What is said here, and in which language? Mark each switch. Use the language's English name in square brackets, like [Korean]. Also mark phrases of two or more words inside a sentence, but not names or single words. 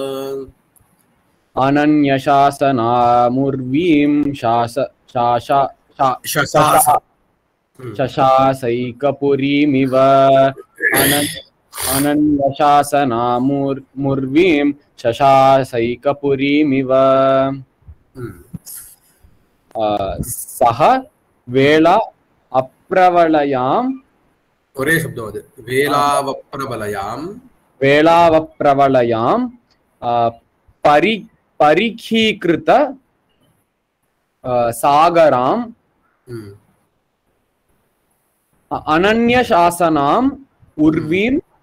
[Sanskrit] अनन्यशासनामुर्वीं शशासैकपुरीमिव अनन्यशासनामुर्वीं शशासैकपुरीमिव सह वेला अप्रवलयां [Tamil] ஒரே சப்தம் அது [Sanskrit] वेलावप्रवलयां परिखीकृत सागरां अनन्यशासनाम् उर्वीं